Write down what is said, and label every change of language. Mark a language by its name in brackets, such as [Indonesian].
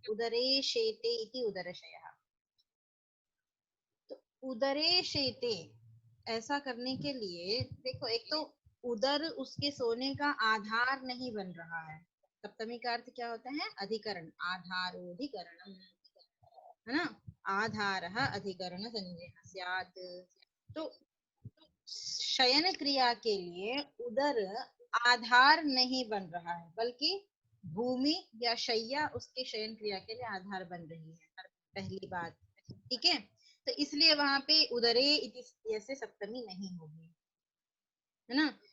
[Sanskrit] उदरे शेते इति उदरशयः। [Hindi] तो [Sanskrit] उदरे शेते [Hindi] ऐसा करने के लिए देखो, एक तो उदर उसके सोने का आधार नहीं बन रहा है। सप्तमी का अर्थ क्या होता है? अधिकरण, आधारोधिकरणम, है ना। [Sanskrit] आधारः अधिकरण संज्ञः स्यात्। [Hindi] तो शयन क्रिया के लिए उदर आधार नहीं बन रहा है, बल्कि भूमि या शैया उसके शयन क्रिया के लिए आधार बन रही है, पहली बात। ठीक है, तो इसलिए वहां पे [Sanskrit] उदरे इति [Hindi] ऐसे सप्तमी नहीं होगी, है ना।